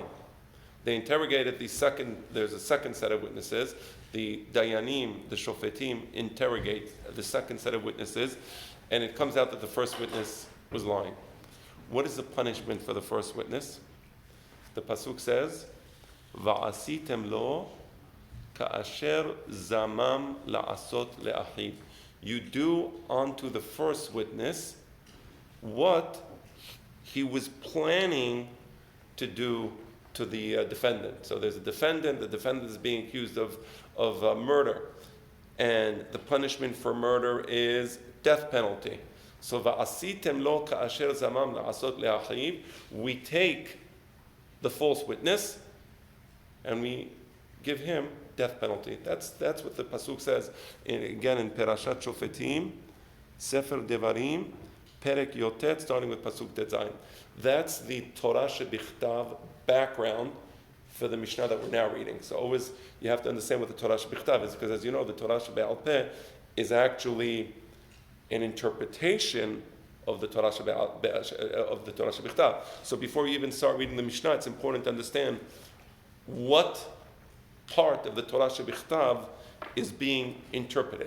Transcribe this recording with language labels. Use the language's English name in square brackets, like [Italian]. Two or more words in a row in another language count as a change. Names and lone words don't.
[English] They interrogated there's a second set of witnesses. The Dayanim, the Shofetim, interrogate the second set of witnesses, and it comes out that the first witness was lying. What is the punishment for the first witness? The Pasuk says, [Hebrew] וַעֲשִׂיתֶם לוֹ כַּאֲשֶׁר זָמַם לַעֲשׂוֹת לְאָחִיו. [English] You do unto the first witness what he was planning to do to the defendant. So there's a defendant, the defendant is being accused of murder, and the punishment for murder is death penalty. So [Hebrew] וַעֲשִׂיתֶם לוֹ כַּאֲשֶׁר זָמַם לַעֲשׂוֹת לְאָחִיו, [English] we take the false witness and we give him death penalty. That's what the pasuk says again in Perashat Shofetim, Sefer Devarim, [Hebrew] פרק י"ט, [English] starting with [Hebrew] פסוק ט"ז. [English] That's the [Hebrew] תורה שבכתב [English] background for the Mishnah that we're now reading. So always you have to understand what the [Hebrew] תורה שבכתב [English] is, because as you know, the [Hebrew] תורה שבעל פה [English] is actually an interpretation of the [Hebrew] תורה שבכתב. [English] So before you even start reading the Mishnah, it's important to understand what part of the [Hebrew] תורה שבכתב [English] is being interpreted.